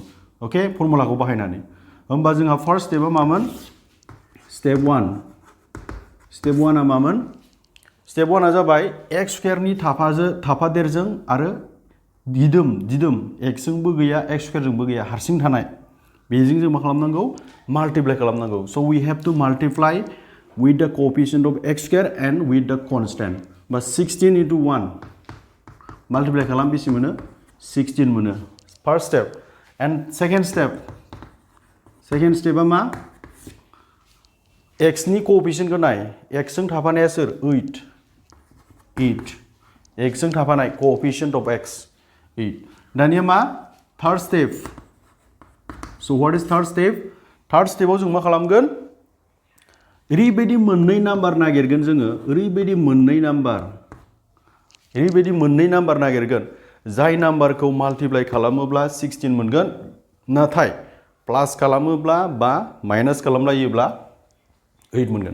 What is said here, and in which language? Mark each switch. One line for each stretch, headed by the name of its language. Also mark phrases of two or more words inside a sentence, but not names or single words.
Bodo: ओके, फर्मुलाखौ बाहायनानै। होमबा जोंहा फार्स्ट स्टेपआ मामोन, स्टेप 1। स्टेप 1आ मामोन, स्टेप 1आ जाबाय x² नि थाफादेरजों आरो दिदोम x जोंबो गैया, x² जोंबो गैया, हारसिं थानाय बेजों जों मा खालामनांगौ, माल्टिप्लाइ खालामनांगौ।
English: So we have to multiply with the coefficient of x² and with the constant। बा 16 × 1 माल्टिप्लाइ खालाम, बेसे मोनो, 16 मोनो। First step. And second
Bodo: स्टेपआ मा, x नि कोएफिशिएंटखौ नाय, x जों थाफानाया सोर, 8 x जों थाफानाय
English: coefficient of x 8.
Bodo: दानिया मा,
English: Third step. So what is third step,
Bodo: थर्ड स्टेपआव जों मा खालामगोन, ओरैबायदि मोननै नाम्बार नागिरगोन जोङो, ओरैबायदि मोननै नाम्बार नागिरगोन जाय नाम्बारखौ माल्टिप्लाइ खालामोब्ला 16 मोनगोन, नाथाय प्लास खालामोब्ला बा माइनास खालामलायोब्ला 8 मोनगोन।